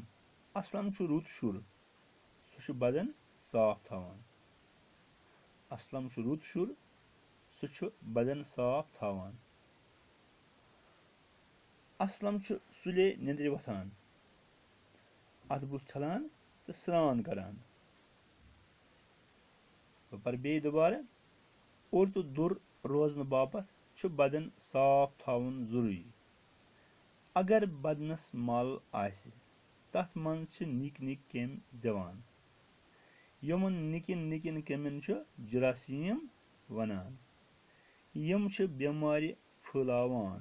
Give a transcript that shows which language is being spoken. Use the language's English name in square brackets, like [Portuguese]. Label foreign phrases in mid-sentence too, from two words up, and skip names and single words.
[Kashmiri] असलम रुत शुर। सह बदन साफ थावान। असलम रुत शुर। सह बदन साफ थावान। असलम सुले निंद्र वथान, अथ बुथ छलान तो स्नान करान। पर बे दोबारा। और तो दुर रोजन बापत बदन साफ थावन जरूरी। अगर बदनस मल आस तथ मन निक निक केम जवान। यमन निकन निकन केमन जरासीम वनान। यम बेमारी फैलावान।